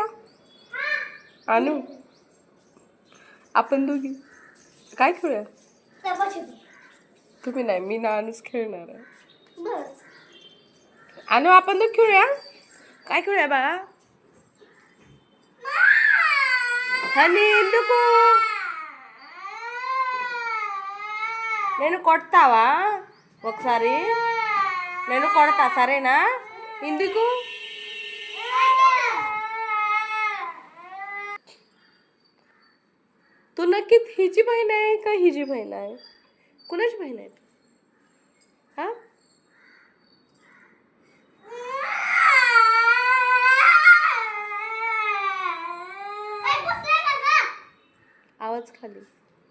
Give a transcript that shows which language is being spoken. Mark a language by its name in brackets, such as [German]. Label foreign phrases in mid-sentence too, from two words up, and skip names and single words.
[Marathi] अनु आपण दोघी काय खेळूया? तुम्ही नाही, मी ना अनुच खेळणार आहे. अनु आपण दोघी खेळूया. काय खेळूया बाळा? [Telugu] हनी ఎందుకు నేను కొడతావా? ఒకసారి నేను కొడతా సరేనా? ఎందుకు? [Marathi] तू नक्की हिची बहीण आहे का हिची बहीण आहे? कुणाची बहीण आहे? हा आवाज खाली.